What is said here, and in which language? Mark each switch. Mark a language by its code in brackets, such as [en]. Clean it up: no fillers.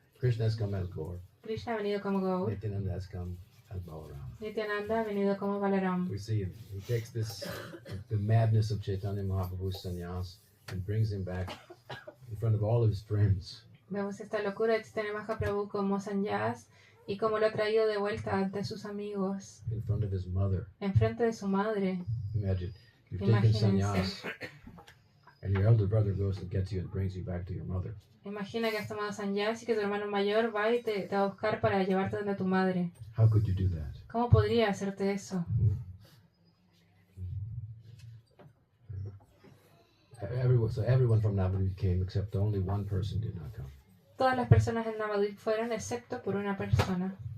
[en] Krishna has come as Gaur. [es] Krishna ha venido como Gaur. [en] Nityananda has come as Balaram. [es] Nityananda ha venido como Balaram. [en] We see him. He takes the madness of Chaitanya Mahaprabhu's sannyas and brings him back in front of all of his friends. [es] Vemos esta locura de Chaitanya Mahaprabhu como Sanyas y como lo ha traído de vuelta ante sus amigos, [en] In front of his mother. [es] enfrente de su madre. [en] Imagine, you've taken [es] Imagínense. [en] sannyas and your elder brother goes and gets you and brings you back to your mother. [es] Imagina que has tomado Sanyas y que tu hermano mayor va y te va a buscar para llevarte donde tu madre. [en] How could you do that? [es] ¿Cómo podría hacerte eso? [en] Everyone from Navadvip came except only one person did not come. [es] Todas las personas en Navadvip fueron excepto por una persona.